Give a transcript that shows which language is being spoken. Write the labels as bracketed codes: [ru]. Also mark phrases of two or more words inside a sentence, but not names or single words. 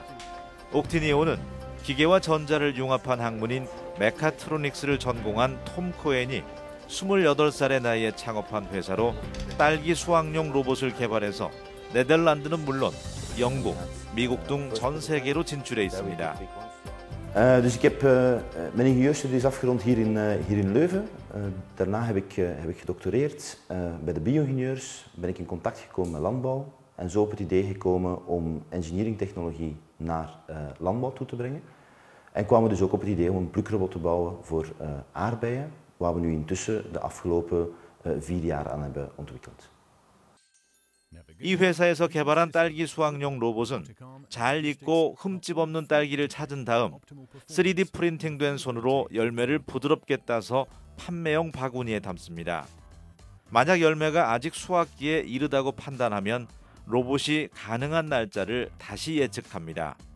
[ko] 옥티니온은 기계와 전자를 융합한 학문인 메카트로닉스를 전공한 톰 코엔이 28살의 나이에 창업한 회사로 딸기 수확용 로봇을 개발해서 네덜란드는 물론 영국, 미국 등 전 세계로 진출해 있습니다. [nl] Dus ik heb mijn ingenieurstudies afgerond hier in Leuven. Daarna heb ik gedoctoreerd bij de bio-ingenieurs. Ben ik in contact gekomen met landbouw en zo op het idee gekomen om engineeringtechnologie naar landbouw toe te brengen. En kwamen we dus ook op het idee om een plukrobot te bouwen voor aardbeien, waar we nu intussen de afgelopen 4 jaar aan hebben ontwikkeld. [ko] 이 회사에서 개발한 딸기 수확용 로봇은 잘 익고 흠집 없는 딸기를 찾은 다음 3D 프린팅된 손으로 열매를 부드럽게 따서 판매용 바구니에 담습니다. 만약 열매가 아직 수확기에 이르다고 판단하면 로봇이 가능한 날짜를 다시 예측합니다.